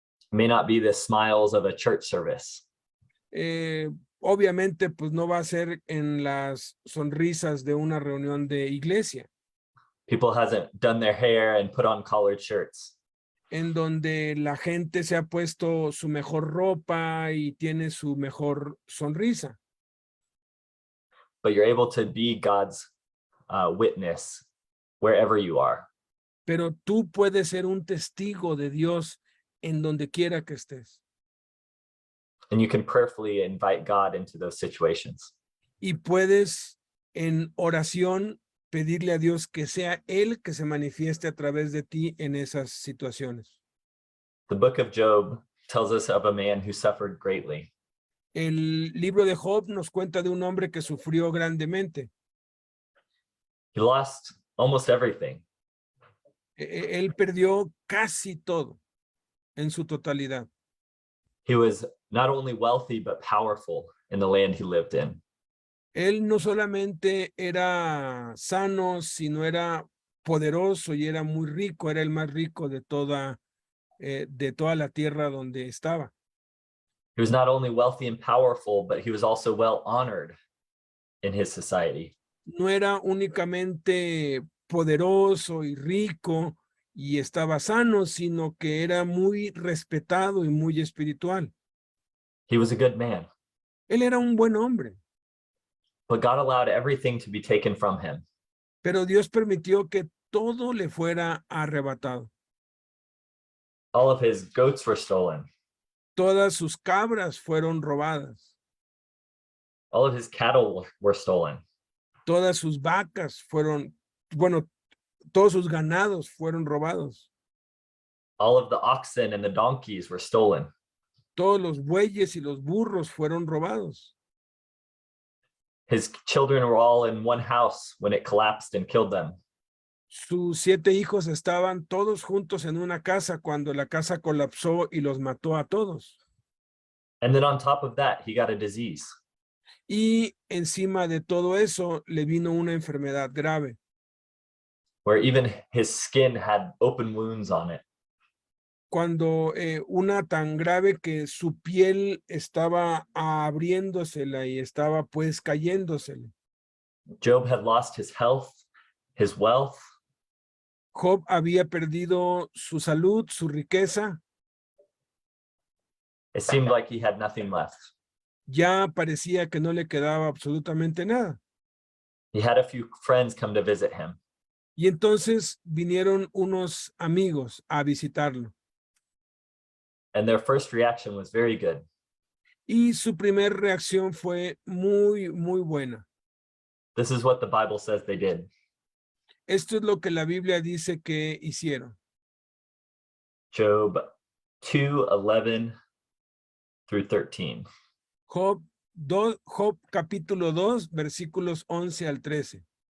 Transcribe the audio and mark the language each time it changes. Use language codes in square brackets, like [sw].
[en] It may not be the smiles of a church service. [es] Obviamente, pues no va a ser en las sonrisas de una reunión de iglesia, [en] People hasn't done their hair and put on collared shirts. [es] en donde la gente se ha puesto su mejor ropa y tiene su mejor sonrisa. [en] But you're able to be God's witness wherever you are. [es] Pero tú puedes ser un testigo de Dios en donde quiera que estés. [en] And you can prayerfully invite God into those situations. [es] Y puedes en oración pedirle a Dios que sea Él que se manifieste a través de ti en esas situaciones. [en] The book of Job tells us of a man who suffered greatly. [es] El libro de Job nos cuenta de un hombre que sufrió grandemente. [en] He lost almost everything. [es] Él perdió casi todo en su totalidad. [en] He was not only wealthy, but powerful in the land he lived in. [es] Él no solamente era sano, sino era poderoso y era muy rico, era el más rico de toda la tierra donde estaba. [en] He was not only wealthy and powerful, but he was also well honored in his society. [es] No era únicamente poderoso y rico y estaba sano, sino que era muy respetado y muy espiritual. [en] He was a good man, [es] Él era un buen hombre, [en] but God allowed everything to be taken from him. [es] pero Dios permitió que todo le fuera arrebatado. [en] All of his goats were stolen. [es] Todas sus cabras fueron robadas. [en] All of his cattle were stolen. [es] Todas sus vacas fueron, bueno, todos sus ganados fueron robados. [en] All of the oxen and the donkeys were stolen. [es] Todos los bueyes y los burros fueron robados. [en] His children were all in one house when it collapsed and killed them. [es] Sus 7 hijos estaban todos juntos en una casa cuando la casa colapsó y los mató a todos. [en] And then on top of that, he got a disease. [es] Y encima de todo eso le vino una enfermedad grave, [en] where even his skin had open wounds on it. [es] cuando una tan grave que su piel estaba abriéndosela y estaba pues cayéndosele. [en] Job had lost his health, his wealth, [es] Job había perdido su salud, su riqueza, [en] it seemed like he had nothing left. [es] ya parecía que no le quedaba absolutamente nada. [en] He had a few friends come to visit him. [es] Y entonces vinieron unos amigos a visitarlo. [en] And their first reaction was very good. [es] Y su primer reacción fue muy, muy buena. [en] This is what the Bible says they did. [es] Esto es lo que la Biblia dice que hicieron. [en] Job 2:11 through 13. [es] Job capítulo 2, versículos 11 al 13.